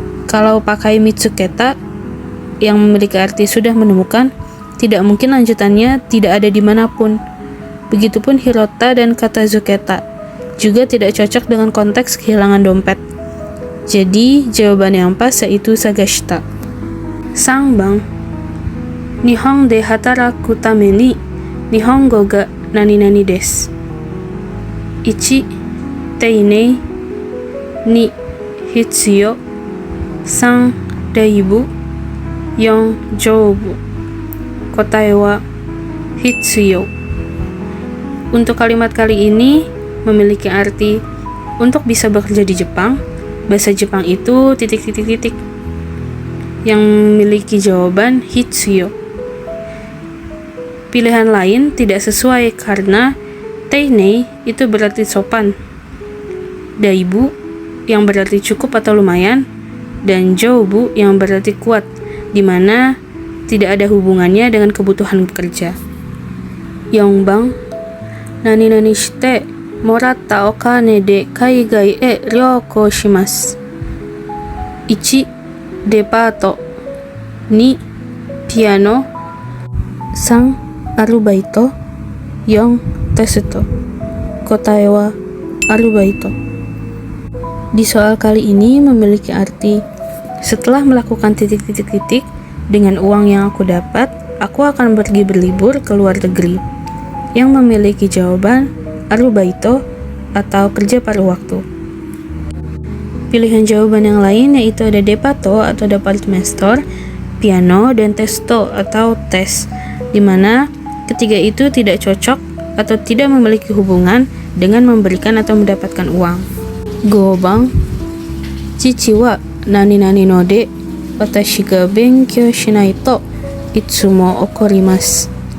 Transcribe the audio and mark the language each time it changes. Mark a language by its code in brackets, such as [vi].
[id] Kalau pakai mitsuketa yang memiliki arti sudah menemukan, tidak mungkin lanjutannya tidak ada dimanapun. Begitupun hirota dan katazuketa juga tidak cocok dengan konteks kehilangan dompet. Jadi jawaban yang pas yaitu sagashita. [ja] 3番、日本で働くために日本語が何々です。 1、丁寧。2、必要。 3、礼部。4、丈夫。 Kotae wa hitsuyo. [id] Untuk kalimat kali ini memiliki arti untuk bisa bekerja di Jepang, bahasa Jepang itu titik-titik-titik yang memiliki jawaban hitsuyo. Pilihan lain tidak sesuai karena teinei itu berarti sopan, daibu yang berarti cukup atau lumayan, dan joubu yang berarti kuat, di mana tidak ada hubungannya dengan kebutuhan bekerja. [ja] 4番、何々してもらったお金で海外へ旅行します。 1、デパート。2、ピアノ。 3、アルバイト。4、テスト。 Kotae wa arubaito. [id] Di soal kali ini memiliki arti setelah melakukan titik-titik-titik dengan uang yang aku dapat, aku akan pergi berlibur ke luar negeri, yang memiliki jawaban arubaito atau kerja paruh waktu. Pilihan jawaban yang lain yaitu ada depato atau department store, piano, dan testo atau tes, di mana ketiga itu tidak cocok atau tidak memiliki hubungan dengan memberikan atau mendapatkan uang. [ja] 5番、父は何々ので私が勉強しないといつも怒ります。